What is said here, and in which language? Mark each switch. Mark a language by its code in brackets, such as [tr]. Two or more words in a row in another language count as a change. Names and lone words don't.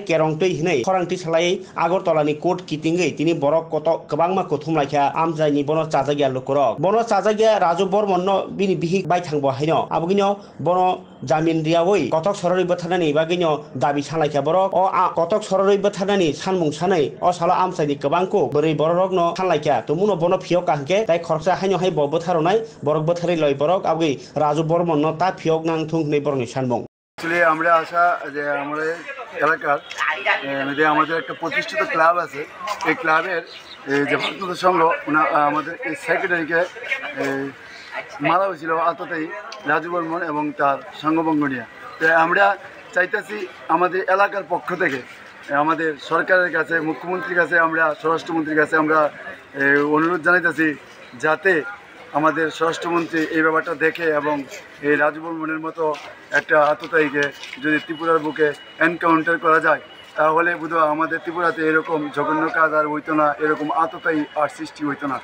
[trp] केरंतै हनै खरांथि सालायै আগরতलानि कोर्ट किटिंगै तिनि बरक कटक गोबांमा कुथुमलायखा आमजायनि बनो चाजागिया लुकुरक बनो चाजागिया राजु बर्मननो बिनि बिहिक बायथांबो हायनो आबगिनो बनो जामिन रियावै कटक सररै बोथारनानि बागिनो दाबि सालायखा बरक कटक सररै बोथारनानि सानमुं सानै अ साला आमसायनि गोबांखौ बोरै बरकनो सालायखा तुमुनो बनो फियक काहके ताइ खरसा हायनो हाय बोथारनाय बरक बोथारै लय बरक आबगै राजु बर्मननो ता फियक नांथुं नै बरनि सानमुं [bn] আসলে আমরা আশা যে আমাদের এলাকার যে আমাদের একটা প্রতিষ্ঠিত ক্লাব আছে এই ক্লাবের যে ভারত সংঘ আমাদের এই সেক্রেটারিকে মারা হয়েছিল আততায়ী রাজু বর্মন এবং তার সঙ্গভঙ্গ নিয়ে। আমরা চাইতেছি আমাদের এলাকার পক্ষ থেকে আমাদের সরকারের কাছে মুখ্যমন্ত্রীর কাছে আমরা স্বরাষ্ট্রমন্ত্রীর কাছে আমরা অনুরোধ জানাইতেছি যাতে আমাদের স্বরাষ্ট্রমন্ত্রী এই ব্যাপারটা দেখে এবং এই রাজু বর্মনের মতো একটা আততায়ীকে যদি ত্রিপুরার বুকে এনকাউন্টার করা যায় তাহলে বোধহয় আমাদের ত্রিপুরাতে এরকম জঘন্য কাজ আর হইতো না, এরকম আততায়ী আর সৃষ্টি হইতো না।